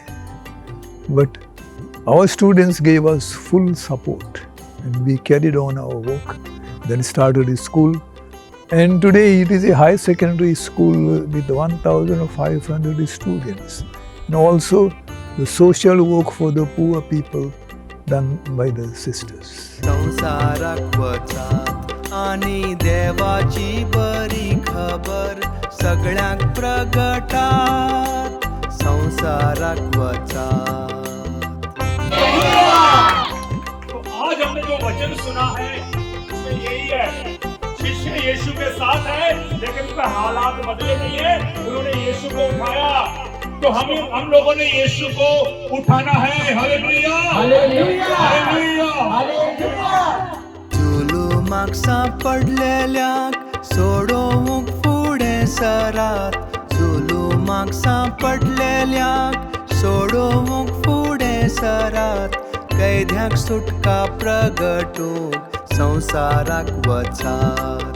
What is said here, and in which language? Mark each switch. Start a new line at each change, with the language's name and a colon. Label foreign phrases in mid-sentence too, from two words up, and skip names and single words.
English: But our students gave us full support and we carried on our work, then started a school. And today it is a high secondary school with 1,500 students. And also the social work for the poor people done by the sisters.
Konkani: संसाराक वचात आणि देवाची बरी खबर सगळ्यांक प्रगटात. संसाराक वचात.
Hindi: तो आज हमने जो वचन सुना है उसमें यही है, शिष्य यीशु के साथ है लेकिन उनका हालात बदले नहीं है. उन्होंने यीशु को उठाया, तो हम लोगों ने यीशु को उठाना है. हालेलुया, हालेलुया, हालेलुया.
Konkani: जुलुमाक सापडलेल्यांक सोडोवंक फुडें सरात. जुलुमाक सापडलेल्यांक सोडोवंक फुडें सरात. कैद्यांक सुटका प्रगटूंक संसाराक वचात.